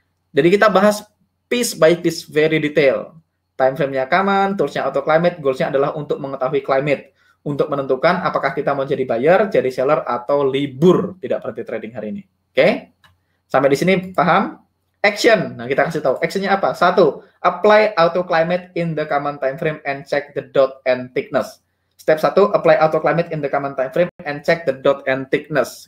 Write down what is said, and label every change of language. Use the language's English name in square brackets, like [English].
[Indonesian] Jadi kita bahas [English] piece by piece very detail. [Indonesian] Time frame-nya common, tools-nya auto climate, goals-nya adalah untuk mengetahui climate, untuk menentukan apakah kita mau jadi buyer, jadi seller, atau libur tidak berhenti trading hari ini. Oke? Sampai di sini paham? Action. Nah, kita kasih tahu. Action-nya apa? 1. [English] Apply auto climate in the common time frame and check the dot and thickness. Step 1, apply auto climate in the common time frame and check the dot and thickness.